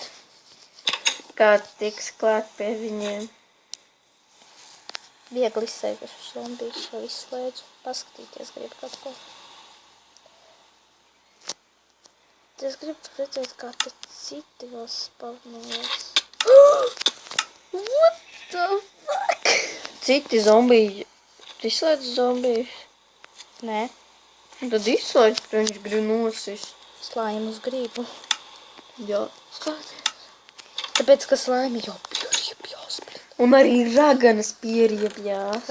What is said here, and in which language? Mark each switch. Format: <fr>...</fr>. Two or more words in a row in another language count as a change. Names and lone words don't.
<lv>kā tiks klāt pie viņiem. Viegli izsēguši zombijas, jau izslēdzu. Paskatīties gribu kaut ko. Es gribu redzēt, kā te citi vēl spavnojas.</lv> <en>What the fuck?</en> <lv>Citi zombiji. Tu izslēdz zombijus? Nē, Tad izslēdz, ka viņš grib nosist. slājumus gribu. Jā. Skaties. Tāpēc, ka slājumi jau pieriebjās. Un arī raganas pieriebjās.</lv>